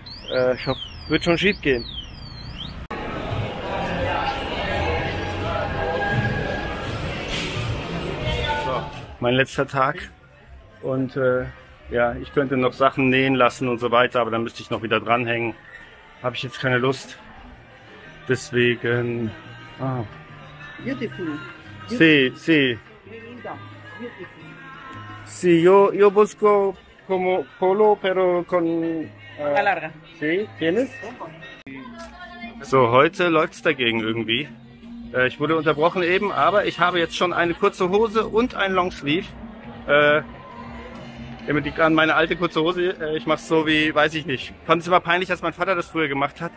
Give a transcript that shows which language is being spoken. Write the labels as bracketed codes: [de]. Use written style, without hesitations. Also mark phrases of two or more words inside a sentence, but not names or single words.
[de] Ich hoffe, wird schon schief gehen. Mein letzter Tag und ja, ich könnte noch Sachen nähen lassen und so weiter, aber dann müsste ich noch wieder dranhängen. Habe ich jetzt keine Lust. Deswegen. Ah. [en] Beautiful. [es] Sí, sí. [en] Beautiful. [es] Sí, yo busco como polo, pero con. La larga. Sí, ¿tienes? [de] So, heute läuft's dagegen irgendwie. Ich wurde unterbrochen eben, aber ich habe jetzt schon eine kurze Hose und ein Longsleeve. Damit liegt an meine alte kurze Hose. Ich mache es so wie, weiß ich nicht. Fand es immer peinlich, als mein Vater das früher gemacht hat.